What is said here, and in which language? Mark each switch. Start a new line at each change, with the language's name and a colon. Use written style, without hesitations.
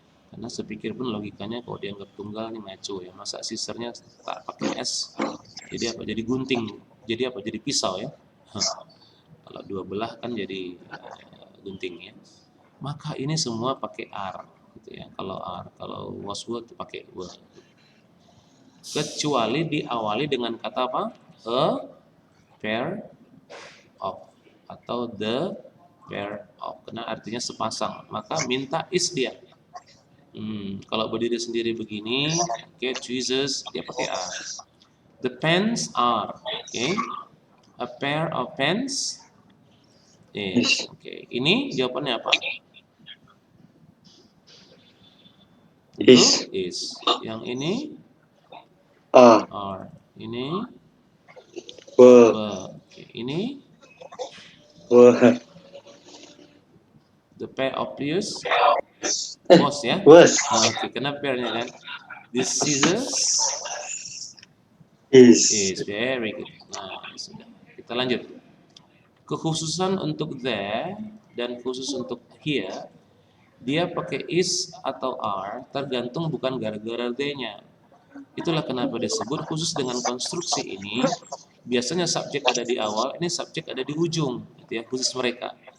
Indonesian: Karena sepikir pun logikanya kalau dianggap tunggal nih ngaco ya. Masa sissernya tak pakai S? Jadi apa? Jadi gunting. Jadi apa? Jadi pisau ya. Kalau dua belah kan jadi gunting ya. Maka ini semua pakai R gitu ya. Kalau was were pakai were. Kecuali diawali dengan kata apa?
English: A pair of atau the pair of.
Indonesian: Karena artinya sepasang. Maka minta is dia. Kalau berdiri sendiri begini, tweezers dia pakai are.
English: The pens are, a pair of pens is, Ini jawabannya apa?
Indonesian: Is. Yang ini are. Ini were. Ini
English: were. The pair of ears was ya. Kenapa pairnya kan? This scissors is very good.
Indonesian: Nah, sudah. Kita lanjut. Kekhususan untuk there dan khusus untuk here, dia pakai is atau are tergantung bukan gara-gara they-nya. Itulah kenapa disebut khusus dengan konstruksi ini. Biasanya subjek ada di awal, ini subjek ada di ujung, gitu ya, khusus mereka.